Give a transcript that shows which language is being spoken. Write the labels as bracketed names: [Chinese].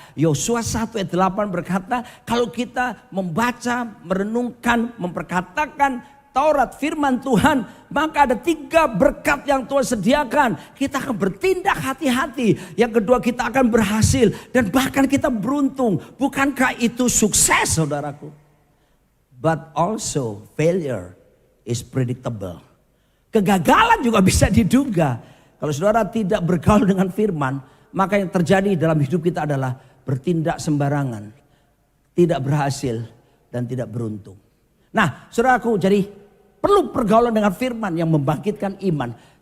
[Indonesian] Yosua 1 ayat 8 berkata kalau kita membaca, merenungkan, memperkatakan Taurat firman Tuhan, maka ada 3 berkat yang Tuhan sediakan. Kita akan bertindak hati-hati. Yang kedua kita akan berhasil dan bahkan kita beruntung. Bukankah itu sukses saudaraku? [English] But also failure is predictable. [Indonesian] Kegagalan juga bisa diduga. Kalau saudara tidak bergaul dengan firman, maka yang terjadi dalam hidup kita adalah bertindak sembarangan, tidak berhasil dan tidak beruntung. Nah, saudaraku, jadi perlu pergaulan dengan firman yang membangkitkan iman.